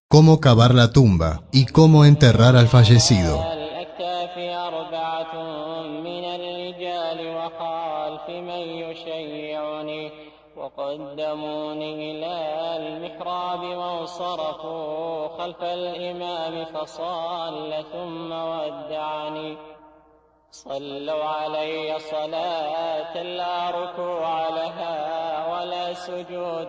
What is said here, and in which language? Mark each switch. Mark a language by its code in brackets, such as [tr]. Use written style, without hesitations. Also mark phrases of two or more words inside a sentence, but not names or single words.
[es] cómo cavar la tumba y cómo enterrar al fallecido. [ar] وقدموني إلى المحراب وانصرفوا خلف الإمام فصلى ثم ودعني صلوا علي صلاة لا ركوع لها ولا سجود